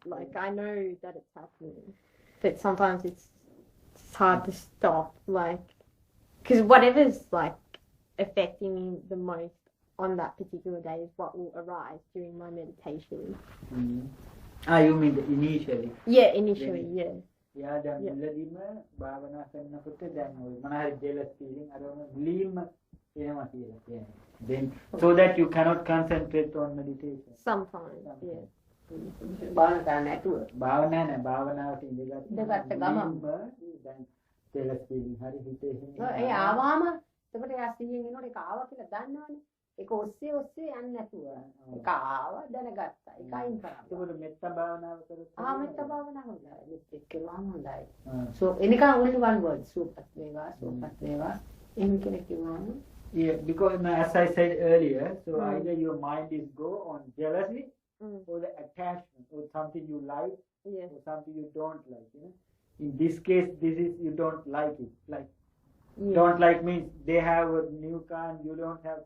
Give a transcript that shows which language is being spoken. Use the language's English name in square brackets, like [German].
[English] Like, I know that it's happening, but sometimes it's hard to stop. Like, because whatever's like affecting me the most on that particular day is what will arise during my meditation. You mean the initially? Yeah, initially, yeah. Yeah, [Sinhala] දැන් [English] Yeah. [Sinhala] මුලදීම භාවනා කරනකොට දැන් ඔය මොන හරි [English] jealous feeling [Sinhala] අරම මුලින්ම එනවා කියලා කියන්නේ. [English] Then so that you cannot concentrate on meditation. Sometimes, yeah. [Sinhala] බාන කරන්න නැතුව. භාවනා නෑ භාවනාවට ඉඳගත්ත ඉඳගත්ත ගමන්. දැන් [English] jealous feeling [Sinhala] හරි හිතේ ඒ ආවාම එතකොට එයා සිහියෙන් එනකොට ඒක ආවා කියලා දන්නවනේ. ඒක ඔස්සේ යන්නේ නැතුව. ඒක ආවා දැනගත්තා. ඒක අයින් කරා. ඒකවල මෙත්ත භාවනාව කරොත් මෙත්ත භාවනාව හොඳයි. මෙත් එක්කම හොඳයි. Ah. So එනිකන් [English] only one word [Sinhala] සූපත් වේවා සූපත් වේවා. එහෙම කියලා කිව්වම [English] Yeah, because as I said earlier, so Mm. either your mind is go on jealousy Mm. or the attachment or something you like Yeah. or something you don't like. In this case, this is you don't like it. Like Yeah. don't like means they have a new car and you don't have.